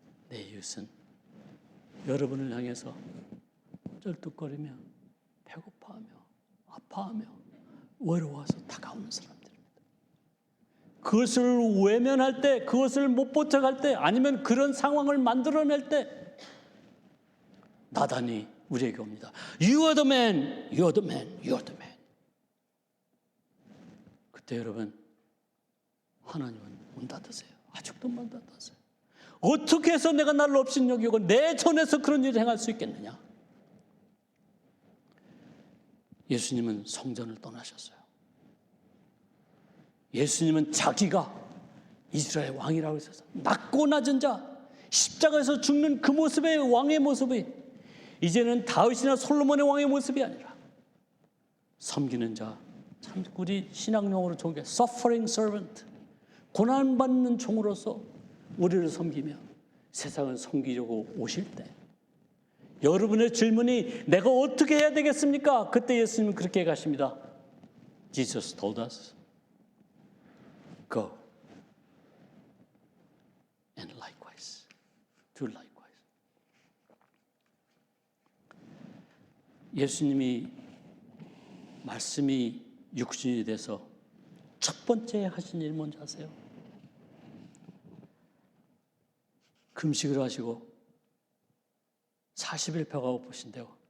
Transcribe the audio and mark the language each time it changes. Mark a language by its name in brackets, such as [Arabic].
[Korean] 내 이웃은 여러분을 향해서 쩔뚝거리며 배고파하며 아파하며 외로워서 다가오는 사람들입니다. 그것을 외면할 때, 그것을 못 포착할 때, 아니면 그런 상황을 만들어낼 때 나단이 우리에게 옵니다. [English] You are the man, you are the man, you are the man. [Korean] 그때 여러분, 하나님은 문 닫으세요. 아직도 문 닫으세요. 어떻게 해서 내가 나를 업신여기고 내 전에서 그런 일을 행할 수 있겠느냐? 예수님은 성전을 떠나셨어요. 예수님은 자기가 이스라엘 왕이라고 했어서 낮고 낮은 자, 십자가에서 죽는 그 모습의 왕의 모습이 이제는 다윗이나 솔로몬의 왕의 모습이 아니라 섬기는 자, 참 우리 신앙용어로 좋은 게 [English] suffering servant, [Korean] 고난받는 종으로서 우리를 섬기며 세상을 섬기려고 오실 때 여러분의 질문이 내가 어떻게 해야 되겠습니까? 그때 예수님은 그렇게 가십니다. [English] Jesus told us, go and likewise, do likewise. [Korean] 예수님이 말씀이 육신이 돼서 첫 번째 하신 일 뭔지 아세요? 금식을 하시고 40일 배가 고프신데요.